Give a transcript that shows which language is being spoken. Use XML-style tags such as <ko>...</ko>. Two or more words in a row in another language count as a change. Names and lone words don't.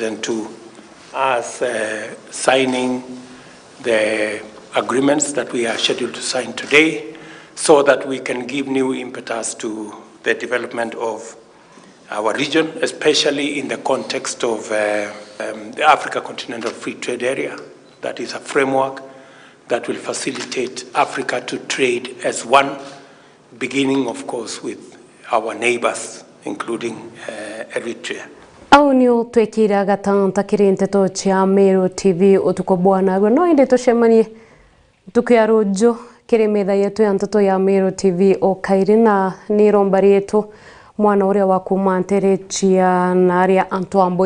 <en>President, to us signing the agreements that we are scheduled to sign today so that we can give new impetus to the development of our region, especially in the context of the Africa Continental Free Trade Area. That is a framework that will facilitate Africa to trade as one, beginning, of course, with our neighbors, including Eritrea.</en> <mer>Au nio twekira gatanta kiri NTETO cha Meru TV utuko bwana gwe no inde tushemanie tukia rojo kiri metha yetu ya NTETO ya Meru TV o kairina ni rombari yetu mwana uria wa kumanterecia na aria Antoambo</mer>